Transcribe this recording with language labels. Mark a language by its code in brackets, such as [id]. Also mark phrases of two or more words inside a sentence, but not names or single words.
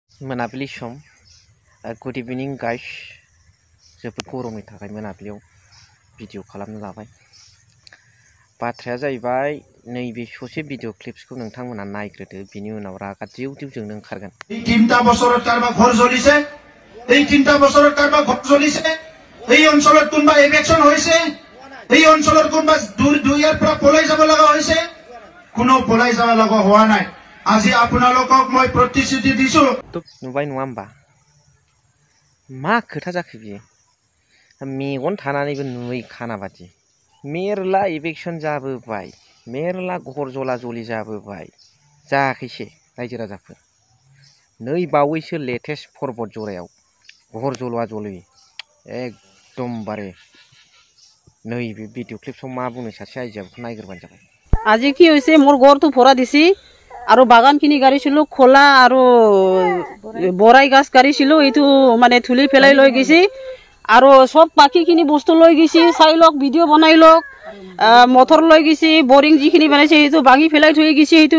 [brx] मोनाबिलि सम [en] good evening guys [brx] जोबोद गरमनि थाखाय मोनाबिलियाव भिडिअ खालामनो लाबाय बाथ्राया जाहैबाय नैबे ससे भिडिअ क्लिप्सखौ नोंथांमोना नायग्रोदो बिनि उनाव रागा दिउ दिउ जोंनो ओंखारगोन [as] এই 3টা বছৰত কাৰবা ঘৰ জ্বলিছে এই 3টা বছৰত কাৰবা ঘৰ জ্বলিছে এই অঞ্চলত কোনবা ইলেকশন হৈছে এই অঞ্চলত কোনবা দুইয়াৰ পৰা পলাই যাব লগা হৈছে কোনো পলাই যাব লগা হোৱা নাই আজি আপোনালোকক মই প্ৰতিশ্ৰুতি দিছো [brx] नुबाय नङा होमबा मा खोथा जाखो बियो मेगन थानानैबो नुयै खाना बादि मेरला इलेक्शन जाबोबाय मेरला [as] ঘৰ জ্বলা জ্বলি [brx] जाबोबाय जायाखैसे रायजो राजाफोर नै बावैसो [en] latest forward [brx] जरायाव [as] ঘৰ জ্বলোৱা জ্বলি [brx] एकदमबारे नैबे भिडिअ क्लिप्सआव मा बुंनो सासे आइजोखौ नायग्रोबानो जाबाय [as] আজি কি হৈছে মোৰ ঘৰটো ভৰা দিছি আৰু বাগানখিনি গাড়িছিলো খোলা আৰু বৰাই গাছ গাড়িছিলো এইটো মানে থুলি ফেলাই লৈ গৈছি আৰু সব বাকিখিনি বস্তু লৈ গৈছি চাই লওক ভিডিঅ' বনাই লওক মটৰ লৈ গৈছি বৰিং যিখিনি বনাইছে সেইটো ভাঙি ফেলাই থৈ গৈছি সেইটো